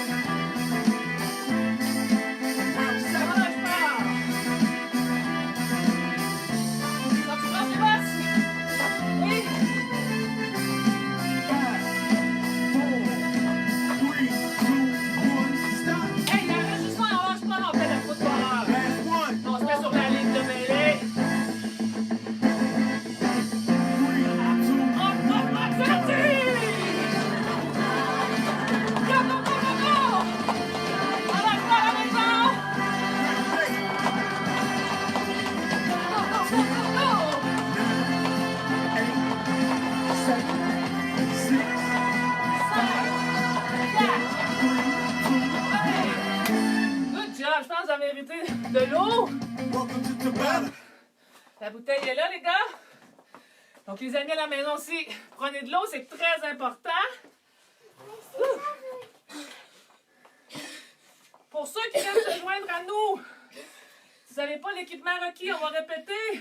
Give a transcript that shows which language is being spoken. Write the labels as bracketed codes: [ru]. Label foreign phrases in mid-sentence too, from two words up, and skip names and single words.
[fr] Ça relâche pas. Donc, tu prends tes bosses? Oui. 5, 4, 3, 2, 1, stop! Hey, il y a un ajustement, on lâche pas, on fait le football. [en] Last one! [fr] On se met sur la ligne de mêlée. 3, 2, Hop, hop, hop, c'est parti! [en] Go, go, go, go, go! [fr] On lâche pas la maison! [en] Go, go, go, go, go! 8, 7, 6, 5, 4, 3, 2, 1. Good job, [fr] je pense que vous avez mérité de l'eau. [en] welcome to Tabata. [fr] La bouteille est là, les gars. Donc, les amis à la maison aussi, prenez de l'eau, c'est très important. Pour ceux qui viennent se joindre à nous, si vous n'avez pas l'équipement requis, on va répéter.